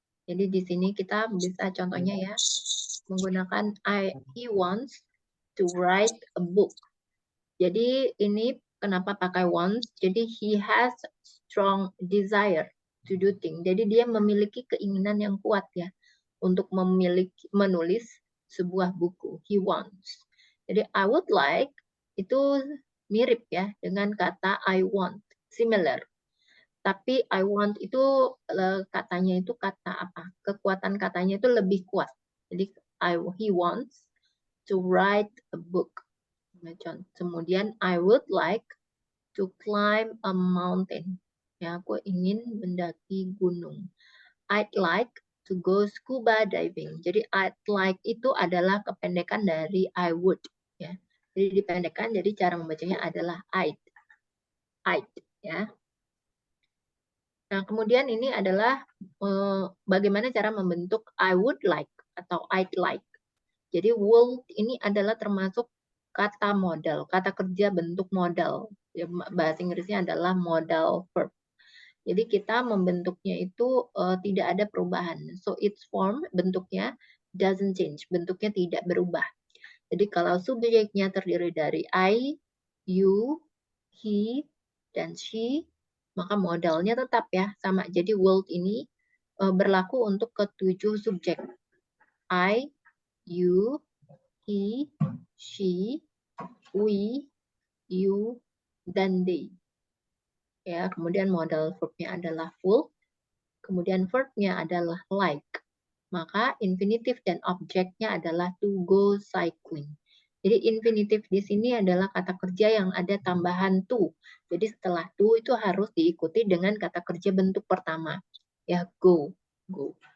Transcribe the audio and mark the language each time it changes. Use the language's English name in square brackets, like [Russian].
[Indonesian] Jadi di sini kita bisa contohnya, ya, menggunakan [English] he wants to write a book. [Indonesian] Jadi ini kenapa pakai wants? [English] Jadi he has strong desire to do things. [Indonesian] Jadi dia memiliki keinginan yang kuat, ya, untuk menulis sebuah buku. [English] He wants. [Indonesian] Jadi [English] I would like [Indonesian] itu mirip, ya, dengan kata [English] I want, similar. [Indonesian] Tapi I want itu katanya itu kata apa? Kekuatan katanya itu lebih kuat. [English] Jadi he wants to write a book. Kemudian I would like to climb a mountain. [Indonesian] Ya, aku ingin mendaki gunung. [English] I'd like to go scuba diving. [Indonesian] Jadi I'd like itu adalah kependekan dari I would, ya. Jadi dipendekkan, jadi cara membacanya adalah I'd. I'd, ya. Nah, kemudian ini adalah bagaimana cara membentuk [English] I would like [Indonesian] atau [English] I'd like. [Indonesian] Jadi would ini adalah termasuk kata modal, kata kerja bentuk modal. Ya, bahasa Inggrisnya adalah modal verb. Jadi kita membentuknya itu tidak ada perubahan. [English] So its form, [Indonesian] bentuknya [English] doesn't change, [Indonesian] bentuknya tidak berubah. Jadi kalau subjeknya terdiri dari I, you, he, dan she, maka modalnya tetap, ya, sama. Jadi would ini berlaku untuk ketujuh subjek. [English] I, you, he, she, we, you, dan they. [Indonesian] Ya, kemudian modal verbnya adalah full, kemudian verbnya adalah like. Maka infinitif dan objeknya adalah [English] to go cycling. [Indonesian] Jadi infinitif di sini adalah kata kerja yang ada tambahan to. Jadi setelah to itu harus diikuti dengan kata kerja bentuk pertama. Ya, go. Go.